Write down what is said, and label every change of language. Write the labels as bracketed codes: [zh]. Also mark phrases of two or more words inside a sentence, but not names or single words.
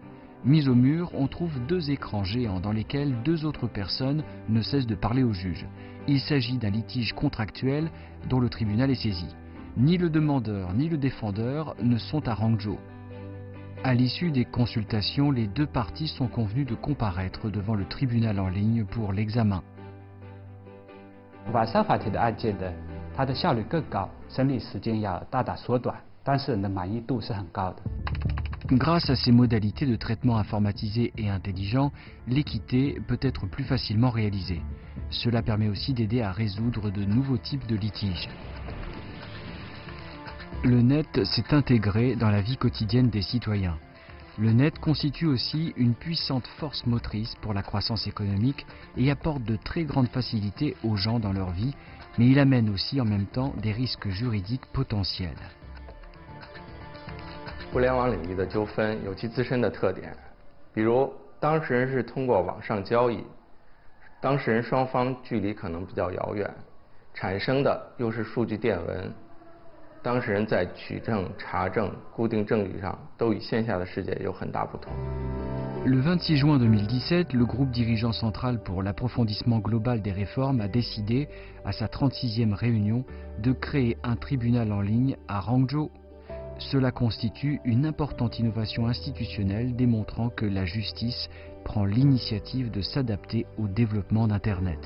[fr] Mis au mur, on trouve deux écrans géants dans lesquels deux autres personnes ne cessent de parler au juge. Il s'agit d'un litige contractuel dont le tribunal est saisi. Ni le demandeur ni le défendeur ne sont à Hangzhou. À l'issue des consultations, les deux parties sont convenues de comparaître devant le tribunal en ligne pour l'examen. [zh] 晚上法庭的案件呢，它的效率更高，审理时间要大大缩短。当事人的满意度是很高的。 [fr] Grâce à ces modalités de traitement informatisées et intelligents, l'équité peut être plus facilement réalisée. Cela permet aussi d'aider à résoudre de nouveaux types de litiges. Le net s'est intégré dans la vie quotidienne des citoyens. Le net constitue aussi une puissante force motrice pour la croissance économique et apporte de très grandes facilités aux gens dans leur vie, mais il amène aussi en même temps des risques juridiques potentiels. [zh] 互联网领域的纠纷有其自身的特点，比如当事人是通过网上交易，当事人双方距离可能比较遥远，产生的又是数据电文，当事人在取证、查证、固定证据上都与线下的世界有很大不同。 [fr] Le 26 juin 2017, le groupe dirigeant central pour l'approfondissement global des réformes a décidé, à sa 36e réunion, de créer un tribunal en ligne à Hangzhou. Cela constitue une importante innovation institutionnelle démontrant que la justice prend l'initiative de s'adapter au développement d'Internet.